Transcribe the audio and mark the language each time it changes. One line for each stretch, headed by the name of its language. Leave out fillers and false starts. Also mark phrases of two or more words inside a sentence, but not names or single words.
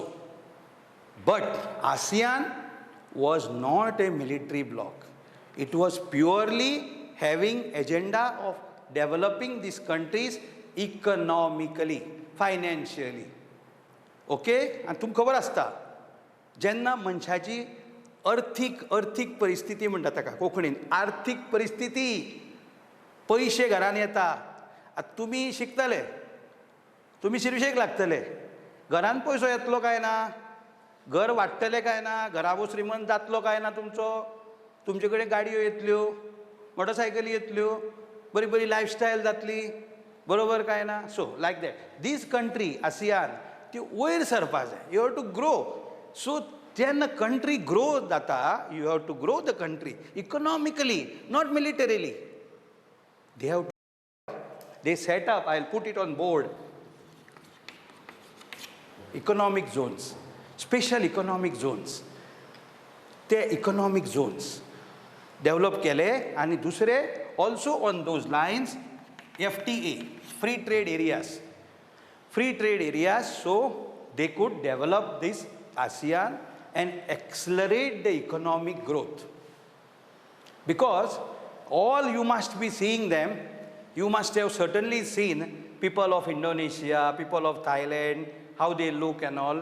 English: But ASEAN was not a military bloc. It was purely having agenda of developing these countries economically, financially. Okay?
Konkani: And तुमकां खबर आसता, जेन्ना मनशाची अर्थीक परिस्थिती म्हणटा ताका कोंकणीन, आर्थीक परिस्थिती, पयशे घरान येता. आतां तुमी शिकतले, तुमी शिरशेक लागतले, घरान पयसो येतलो काय ना, घर वाडटलें काय ना, घराबो श्रीमंत जातलो काय ना तुमचो, तुमचे कडेन गाडयो येतल्यो, मोटरसायकली येतल्यो, बरी बरी लायफस्टायल जातली, बरोबर काय ना.
English: So like that this country ASEAN
Konkani: ती वयर सरपा जाय.
English: You have to grow.
Konkani: सो जेन्ना कंट्री ग्रो जाता,
English: You have to grow the country economically, not militarily. They set up, I'll put it on board, economic zones, special economic zones. ते economic zones develop
Konkani: केले, आणि दुसरे
English: also on those lines FTA, free trade areas. Free trade areas, so they could develop this ASEAN and accelerate the economic growth. Because all you must be seeing them, you must have certainly seen people of Indonesia, people of Thailand, how they look and all.